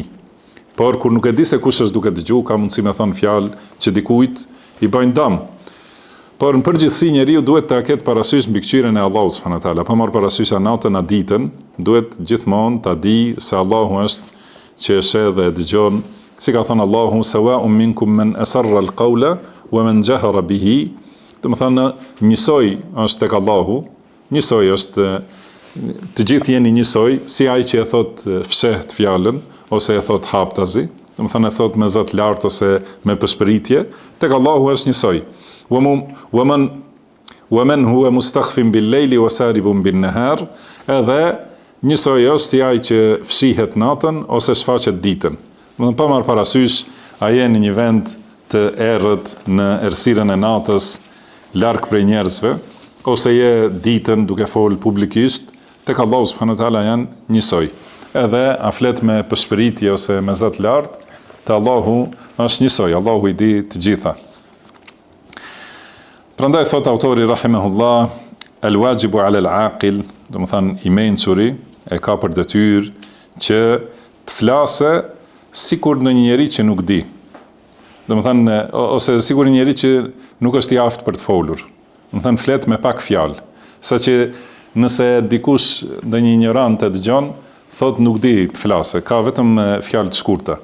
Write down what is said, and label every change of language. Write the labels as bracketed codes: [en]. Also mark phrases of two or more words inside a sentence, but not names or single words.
[sq] Por kur nuk e di se kush është duke dëgju, ka mundësi me thonë fjalë që dikujt i bëjnë dëm. Por në përgjithësi njeriu duhet ta ketë parasysh mbikëqyrjen e Allahut [ar] سبحانه وتعالى. [sq] Pa marr parasysh natën a ditën, duhet gjithmonë ta di se Allahu është që e sheh dhe e dëgjon. Si ka thënë Allahu, [ar] سواء منكم من أسر القول ومن جهر به. [sq] Do të thonë njësoj është tek Allahu, njësoj është të gjithë jeni njësoj, si ai që e thot fsheht fjalën ose e thot haptazi, do të thonë e thot me zë të lartë ose me përshpëritje, tek Allahu është njësoj. [ar] ومن هو مستخف بالليل وسارب بالنهار. [sq] Edhe njësoj është si ai që fshihet natën ose shfaqet ditën. Do të pa marr parasysh a je në një vend të errët në errësirën e natës, larg prej njerëzve, ose je ditën duke fol publikisht, tek Allahu [ar] سبحانه وتعالى [sq] janë njësoj. Edhe a flet me përshpëritje ose me zë të lartë, te Allahu është njësoj, Allahu i di të gjitha. Prandaj thot autori rahimahullah, [ar] الواجب على العاقل, [sq] do të thënë i mençuri e ka për detyrë që të flasë sikur në një njeri që nuk di. Do të thënë ose sikur një njeri që nuk është i aftë për të folur. Do të thënë flet me pak fjalë, saqë nëse dikush ndonjë ignorant e dëgjon, thot nuk di të flasë, ka vetëm fjalë të shkurta.